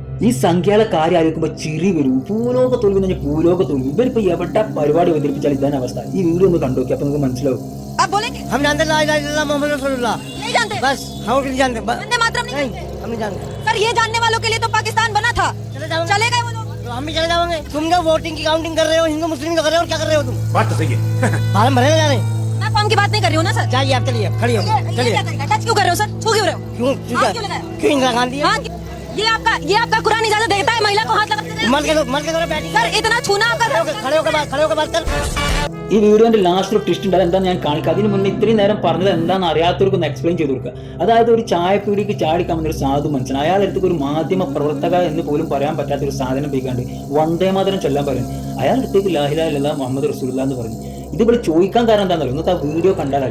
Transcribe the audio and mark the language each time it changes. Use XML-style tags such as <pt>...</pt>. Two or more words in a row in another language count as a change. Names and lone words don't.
<ml>ഈ സംഖ്യകളെ കാര്യം ആലോചിക്കുമ്പോൾ ചിരി വരും. ഭൂലോക തോൽവി എന്ന് പറഞ്ഞാൽ ഭൂലോക തോൽവി. ഇവരിപ്പോ എവിടെ പരിപാടി അവതരിപ്പിച്ചാൽ ഇതാണ് അവസ്ഥ. ഈ വീഡിയോ ഒന്ന് കണ്ടോക്കി, അപ്പൊ നിങ്ങൾക്ക് മനസ്സിലാവും.</ml> <hi>हम जानते</hi> <ar>لا إله إلا الله محمد رسول الله</ar> <hi>नहीं जानते बस हम नहीं जानते वंदे मातरम नहीं हम नहीं जानते सर ये जानने वालों के लिए तो पाकिस्तान बना था चले गए वो लोग तो हम भी चले जाएंगे तुम जो वोटिंग की काउंटिंग कर रहे हो हिंदू मुस्लिम का कर रहे हो क्या कर रहे हो तुम बात तो सही है फार्म भरे जा रहे मैं फॉर्म की बात नहीं कर रही हूँ ना सर जाइए आप चलिए खड़ी हो चलिए टच क्यों कर रहे हो सर छू क्यों रहे हो क्यों इंदिरा गांधी ये आपका कुरान इजाजत देता है महिला को हाथ लगाने मर के बैठी सर इतना छूना आपका खड़े होकर बात कर</hi> <ml>ഈ വീഡിയോന്റെ ലാസ്റ്റ് ഒരു ട്വിസ്റ്റ് ഉണ്ട്. അതെന്താന്ന് ഞാൻ കാണിക്കാം. അതിന് മുന്നേ ഇത്രയും നേരം പറഞ്ഞത് എന്താണെന്ന് അറിയാത്തവർക്ക് ഒന്ന് എക്സ്പ്ലെയിൻ ചെയ്ത് കൊടുക്കുക. അതായത് ഒരു ചായപ്പീടിക്ക് ചാടിക്കാൻ വന്നൊരു സാധു മനുഷ്യൻ, അയാളെടുത്ത് ഒരു മാധ്യമ പ്രവർത്തക എന്ന് പോലും പറയാൻ പറ്റാത്ത ഒരു സാധനം പോയിക്കാണ്ട് വന്ദേ മാതരം ചൊല്ലാൻ പറയും. അയാളെടുത്തേക്ക്</ml> <ar>لا إله إلا الله محمد رسول الله</ar> <ml>എന്ന് പറഞ്ഞു. ഇതിവിടെ ചോദിക്കാൻ കാരണം എന്താണെന്നല്ലോ, ഇന്നത്തെ ആ വീഡിയോ കണ്ടാൽ അറിയാം.</ml>